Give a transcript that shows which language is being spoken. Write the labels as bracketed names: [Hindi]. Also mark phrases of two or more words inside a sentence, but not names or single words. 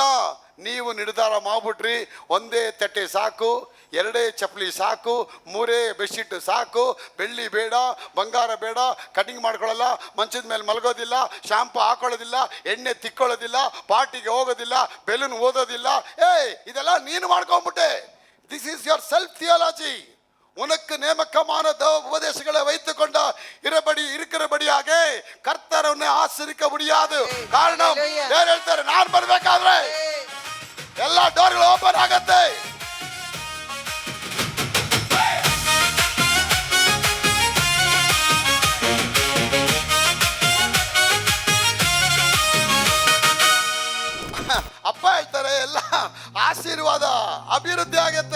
[Kannada] ನೀವು ನಿರ್ಧಾರ ಮಾಡ್ಬಿಟ್ರಿ, ಒಂದೇ ತಟ್ಟೆ ಸಾಕು, 2 ಚಪ್ಪಲಿ ಸಾಕು, 3 ಬೆಡ್ಶೀಟ್ ಸಾಕು, ಬೆಳ್ಳಿ ಬೇಡ, ಬಂಗಾರ ಬೇಡ, ಕಟಿಂಗ್ ಮಾಡ್ಕೊಳ್ಳಲ್ಲ, ಮಂಚದ ಮೇಲೆ ಮಲಗೋದಿಲ್ಲ, ಶಾಂಪು ಹಾಕೊಳ್ಳೋದಿಲ್ಲ, ಎಣ್ಣೆ ತಿಕ್ಕೊಳ್ಳೋದಿಲ್ಲ, ಪಾರ್ಟಿಗೆ ಹೋಗೋದಿಲ್ಲ, ಬೆಲೂನ್ ಓದೋದಿಲ್ಲ. ಇದೆಲ್ಲ ನೀನು ಮಾಡ್ಕೊಂಬಿಟ್ಟೆ. [English] This is your self theology. [Tamil] உனக்கு நேமக்கமான உபதேசங்களை வைத்துக் கொண்ட இருக்கிறபடியாக கர்த்தர் உன்னை ஆசீர்வதிக்க முடியாது. காரணம் தேவன் [Kannada] ಹೇಳ್ತಾರೆ, ನಾನು ಬರಬೇಕಾದ್ರೆ ಎಲ್ಲ ಡೋರ್ಗಳು ಓಪನ್ ಆಗುತ್ತೆ. ಅಪ್ಪ ಹೇಳ್ತಾರೆ ಎಲ್ಲ ಆಶೀರ್ವಾದ ಅಭಿವೃದ್ಧಿ ಆಗತ್ತೆ.